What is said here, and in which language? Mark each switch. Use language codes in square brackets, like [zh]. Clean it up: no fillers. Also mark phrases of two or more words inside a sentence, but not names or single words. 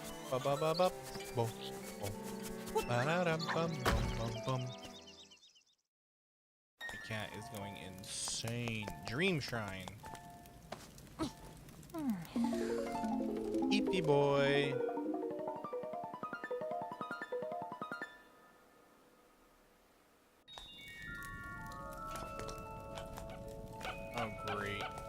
[en] Ba ba ba ba. Bo. Bo. Ba-da-dum-bum-bum-bum-bum. The cat is going insane. Dream Shrine. Eepy boy. Oh, great.